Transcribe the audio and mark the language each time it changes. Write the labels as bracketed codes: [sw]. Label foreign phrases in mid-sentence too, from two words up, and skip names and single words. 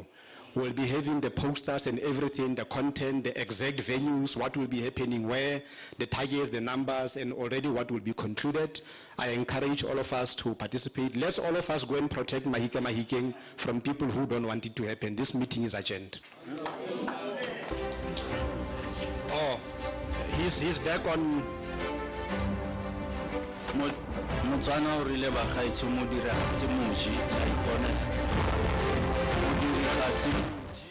[en] We'll be having the posters and everything, the content, the exact venues, what will be happening where, the targets, the numbers, and already what will be concluded. I encourage all of us to participate. Let's all of us go and protect Mahikeng from people who don't want it to happen. This meeting is adjourned. Oh, he's back on. [tn] Motswana o rile ba gaetsho mo dira se moji a ipona.